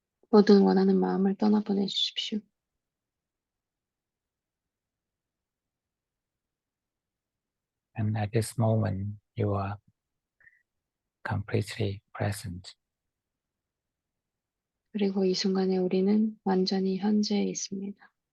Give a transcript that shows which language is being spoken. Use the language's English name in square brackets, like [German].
[Korean] 모든 원하는 마음을 떠나보내 주십시오. [English] And at this moment, you are completely present. [Korean] 그리고 이 순간에 우리는 완전히 현재에 있습니다.